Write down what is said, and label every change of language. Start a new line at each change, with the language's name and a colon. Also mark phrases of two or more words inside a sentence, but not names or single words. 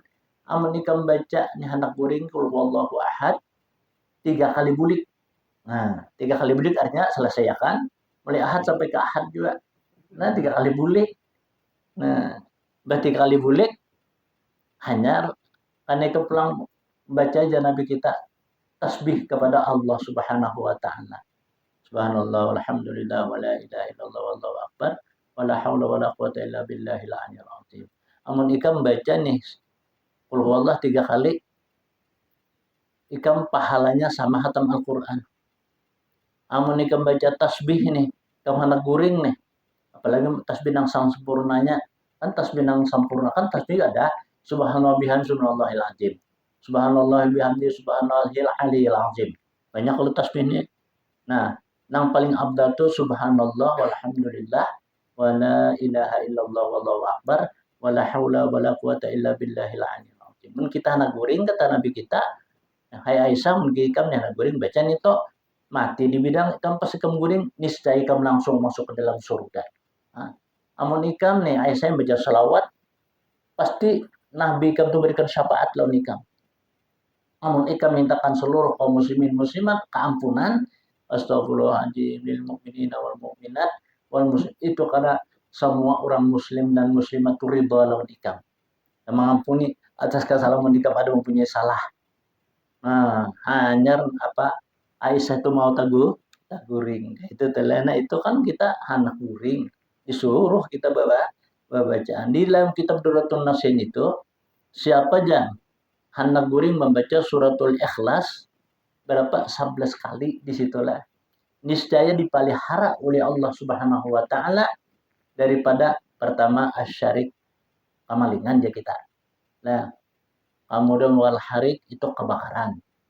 Banjar: Amun ikam baca nih anak guring
Arabic: قل هو الله أحد
Banjar: 3 kali bulik. Nah, 3 kali bulik artinya selesai ya kan? Mulai ahad sampai ke ahad juga. Nah, 3 kali bulik. Nah, 3 kali bulik hanya karena itu pulang baca aja Nabi kita tasbih kepada Allah
Arabic: سبحانه وتعالى. سبحان الله والحمد لله ولا إله إلا الله والله أكبر ولا حول ولا قوة إلا بالله العلي العظيم.
Banjar: Amun ikam baca nih
Arabic: قل هو الله
Banjar: 3 kali ikam pahalanya sama hatam Al-Qur'an. Amun ikam baca tasbih nih, ikam hendak guring nih. Apalagi tasbih nang sempurnanya, kan tasbih nang sempurna kan tasbih ada
Arabic: سبحان الله بحمده سبحان الله العظيم. سبحان الله بحمده سبحان الله العلي العظيم.
Banjar: Banyak kalau tasbihnya. Nah, yang paling abdal itu
Arabic: سبحان الله والحمد لله ولا إله إلا الله والله أكبر ولا حول ولا قوة إلا بالله العلي العظيم.
Banjar: Mun kita nak guring kata Nabi kita, hai Aisyah mun ikam nak guring baca itu mati di bidang ikam pas ikam guring niscaya ikam langsung masuk ke dalam surga. Nah, amun ikam nih Aisyah baca salawat pasti Nabi ikam tu berikan syafaat lawan ikam. Amun ikam mintakan seluruh kaum muslimin muslimat keampunan,
Arabic: أستغفر الله العظيم للمؤمنين والمؤمنات والمسلم,
Banjar: itu karena semua orang muslim dan muslimat ridha lawan ikam. Dan mengampuni atas kesalahan ikam ada mempunyai salah. Nah, hanya apa Aisyah itu mau taguring. Itu telena itu kan kita anak guring. Disuruh kita bacaan. Di dalam kitab Durratun Nasin itu siapa aja hendak guring membaca suratul Ikhlas berapa 11 kali di situlah niscaya dipelihara oleh Allah
Arabic: سبحانه وتعالى
Banjar: daripada pertama asyarik kamalingan aja kita. Nah, kemudian wal harik itu kebakaran.